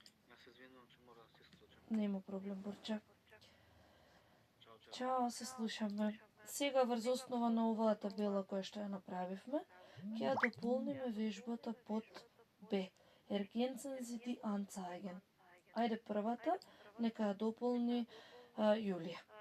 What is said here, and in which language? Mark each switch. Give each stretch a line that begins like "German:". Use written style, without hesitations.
Macedonian: Јас се извинувам, че мора да се исклучам. Нема проблем, Борче. Чао, чао. Чао, се слушаме. Сега врз основа на оваа табела која што ја направивме, ќе ја дополниме вежбата под Б.
German: Ergänzen Sie die Anzeigen.
Macedonian: Ајде првата, нека ја дополни Јулија.